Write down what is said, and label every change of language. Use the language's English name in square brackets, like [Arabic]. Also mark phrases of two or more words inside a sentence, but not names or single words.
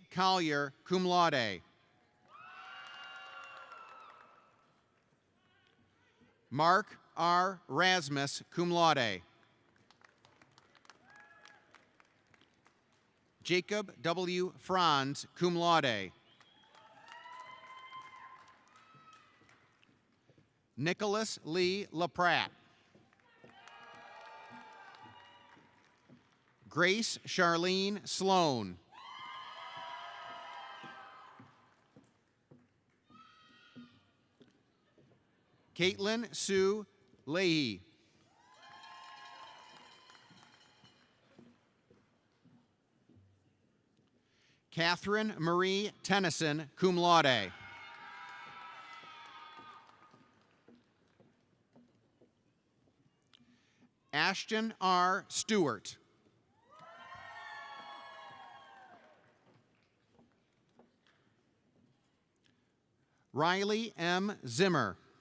[English] Collier, [Latin] cum laude. [English] Mark R. Rasmus, [Latin] cum laude. [English] Jacob W. Franz, [Latin] cum laude. [English] Nicholas Lee LaPratt. Grace Charlene Sloan. Caitlin Sue Leahy. Catherine Marie Tennyson, [Latin] cum laude. [English] Ashton R. Stewart. Riley M. Zimmer.